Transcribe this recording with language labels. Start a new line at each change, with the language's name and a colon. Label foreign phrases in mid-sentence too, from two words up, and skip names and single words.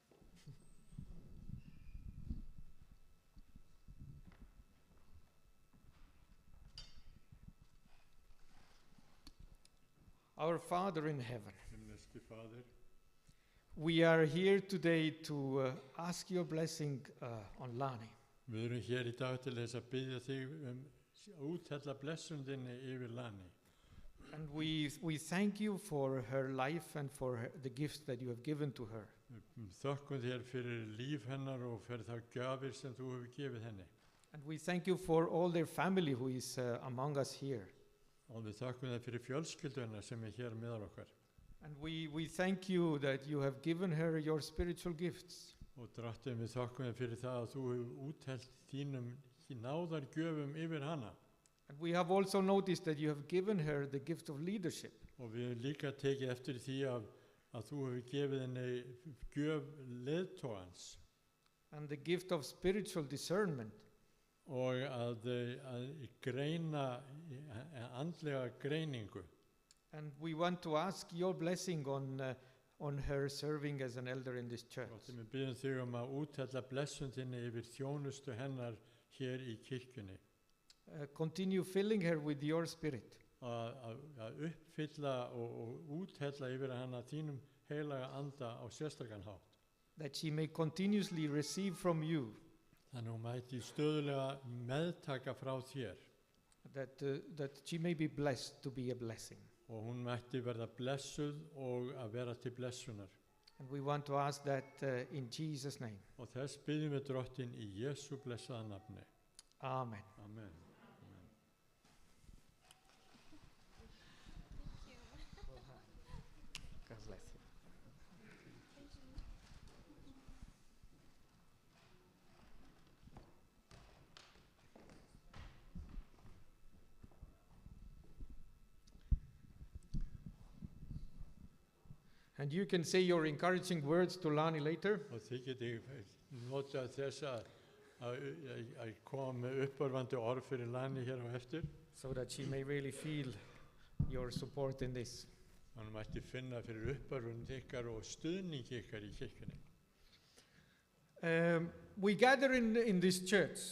English: Our Father in heaven,
Icelandic: Himneski Faðir,
English: we are here today to ask your blessing on Lani.
Icelandic: við erum hér í dag til þess að biðja þig úthella blessun þinni yfir Lani.
English: And we thank you for her life and for the gifts that you have given to her.
Icelandic: Við þökkum þér fyrir líf hennar og fyrir þá gjafir sem þú hefur gefið henni.
English: And we thank you for all their family who is among us here.
Icelandic: Og við þökkum þér fyrir fjölskyldu hennar sem er hér meðal okkar.
English: And we thank you that you have given her your spiritual gifts.
Icelandic: Og drottin, við þökkum þér fyrir það að þú hefur úthellt þínum náðargjöfum yfir hana.
English: And we have also noticed that you have given her the gift of leadership.
Icelandic: Og við hefur líka tekið eftir því að þú hefur gefið henni gjöf leiðtogans.
English: And the gift of spiritual discernment.
Icelandic: Og að greina, andlega greiningu.
English: And we want to ask your blessing on her serving as an elder in this church.
Icelandic: Og við biðjum þig að úthella blessun þinni yfir þjónustu hennar hér í kirkjunni.
English: Continue filling her with your spirit.
Icelandic: Að uppfylla og úthella yfir hana þínum heilaga anda á sérstakann hátt.
English: That she may continuously receive from you.
Icelandic: Þannig hún mæti stöðulega meðtaka frá þér.
English: That she may be blessed to be a blessing.
Icelandic: Og hún mætti verða blessuð og að vera til blessunar.
English: And we want to ask that in Jesus' name.
Icelandic: Og þess biðjum við drottin í Jesú blessaða nafni.
English: Amen. Amen. God bless you. And you can say your encouraging words to Lani later.
Icelandic: Og þið getið notað þess að koma með uppörvandi orð fyrir Lani hér á eftir.
English: So that she may really feel your support in this.
Icelandic: Hann mætti finna fyrir uppörvun ykkar og stuðning ykkar í kirkjunni.
English: We gather in this church.